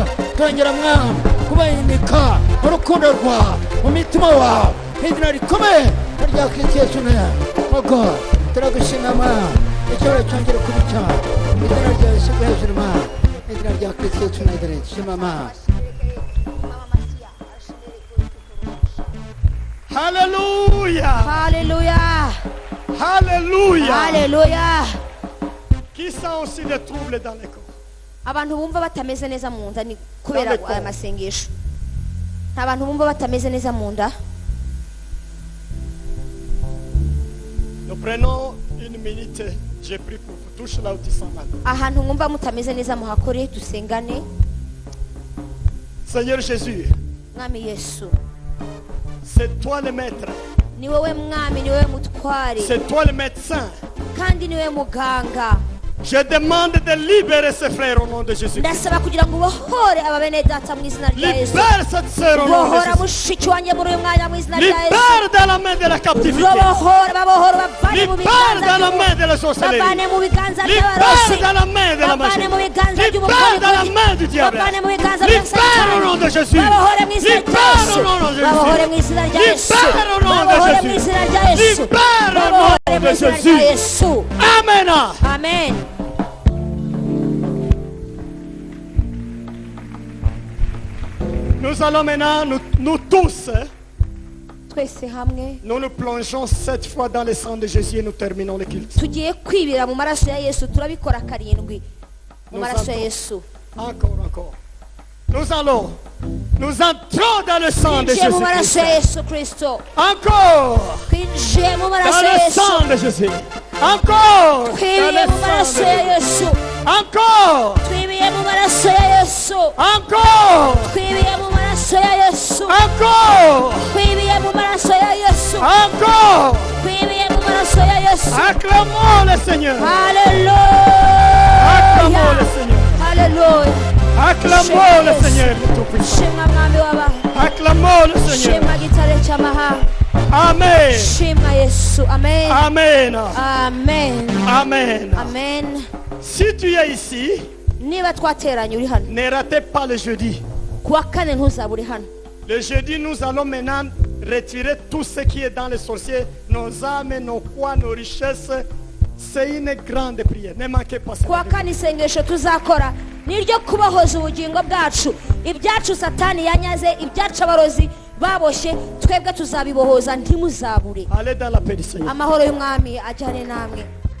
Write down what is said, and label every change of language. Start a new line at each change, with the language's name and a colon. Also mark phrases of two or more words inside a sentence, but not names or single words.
Kinyarwanda: Turongera mwami kubayinika urukundo rwa mu mitima wawe mu izina rikomeye rya Kristo Yesu. Ogo turagushima mwami, icyoro cyongere kubica mu izina rya Yesu hejuru mwami, mu izina rya Kristo Yesu Nazareti. Shima mwami.
French: Alléluia. Alléluia. Alléluia. Alléluia. Qui sent aussi des troubles dans les corps?
Kinyarwanda: Abantu bumva batameze neza mu nda ni kubera aya masengesho. Nta bantu bumva batameze neza mu nda.
French: Nous prenons une minute. J'ai pris pour vous. Touche là où tu sens mal.
Kinyarwanda: Ahantu mwumva mutameze neza muhakore dusengane.
French: Seigneur Jésus,
Kinyarwanda: Mwami Yesu,
French: c'est toi le maître.
Kinyarwanda: ni wowe mwami, ni wowe mutware,
French: C'est toi le médecin.
Kinyarwanda: kandi ni wowe muganga.
French: Je demande de libérer ces frères au nom de Jésus.
Kinyarwanda: Ndasaba kugira ngo ubohore aba bene data mu izina rya Yesu.
French: Libère cette sœur au nom de
Kinyarwanda: Bohora
French: Jésus.
Kinyarwanda: mushiki wanjye muri uyu mwanya mu izina rya Yesu.
French: Libère dans la main de la captivité.
Kinyarwanda: Babohora, bavane mu
French: Libère dans la
Kinyarwanda: biganza
French: main de la sorcellerie.
Kinyarwanda: bavane mu biganza
French: Libère
Kinyarwanda: by'abarozi,
French: dans la main de la
Kinyarwanda: bavane
French: magie.
Kinyarwanda: mu biganza
French: Libère dans la main du diable.
Kinyarwanda: bavane mu biganza bya
French: Libère au nom de Jésus.
Kinyarwanda: babohore mu izina rya
French: Libère
Kinyarwanda: Yesu,
French: au nom de
Kinyarwanda: babohore mu
French: Jésus.
Kinyarwanda: izina rya Yesu,
French: Libère au nom de
Kinyarwanda: babohore mu
French: Jésus.
Kinyarwanda: izina rya Yesu,
French: Libère au nom
Kinyarwanda: babohore mu
French: de
Kinyarwanda: izina rya
French: Jésus.
Kinyarwanda: Yesu. Amen. Amen.
French: Nous allons maintenant, nous tous,
Kinyarwanda: Twese hamwe
French: nous nous plongeons 7 fois dans le sang de Jésus et nous terminons le culte.
Kinyarwanda: tugiye kwibira mu maraso ya Yesu, turabikora karindwi mu
French: Nous
Kinyarwanda: maraso ya
French: entrons.
Kinyarwanda: Yesu.
French: Encore. Nous entrons dans le sang de
Kinyarwanda: Twinjiye mu maraso
French: Jésus.
Kinyarwanda: ya Yesu Kristo,
French: Encore
Kinyarwanda: twinjiye mu
French: dans
Kinyarwanda: maraso ya
French: le
Kinyarwanda: Yesu,
French: sang de Jésus. Encore dans
Kinyarwanda: twibiye mu
French: le sang
Kinyarwanda: maraso
French: de
Kinyarwanda: ya
French: Jésus.
Kinyarwanda: Yesu,
French: Encore,
Kinyarwanda: twibiye mu maraso ya Yesu,
French: encore,
Kinyarwanda: twibiye mu maraso ya Yesu,
French: encore,
Kinyarwanda: twibiye mu maraso ya Yesu,
French: encore.
Kinyarwanda: twibiye mu maraso ya Yesu.
French: Acclamons le Seigneur. Hallelujah. Acclamons le Seigneur. Hallelujah. Acclamons le Seigneur le Tout-Puissant.
Kinyarwanda: Shima mwami w'abantu,
French: Acclamons le Seigneur.
Kinyarwanda: shima gitare cy'amahanga,
French: Amen.
Kinyarwanda: shima Yesu. Amen. Amen. Amen. Amen. Amen.
French: Si tu es ici,
Kinyarwanda: Niba twateranye uri hano
French: ne ratez pas le jeudi.
Kinyarwanda: kuwa kane ntuzaba uri hano.
French: Le jeudi, nous allons maintenant retirer tout ce qui est dans les sorciers, nos âmes, nos quoi, nos richesses. C'est une grande prière. Ne manquez pas ça.
Kinyarwanda: Kuwa kane isengesho tuzakora ni iryo kubohoza ubugingo bwacu, ibyacu Satani yanyaze, ibyacu abarozi baboshye, twebwe tuzabibohoza ntimuzabure.
French: Allez dans la paix du Seigneur.
Kinyarwanda: Amahoro y'umwami ajyane namwe.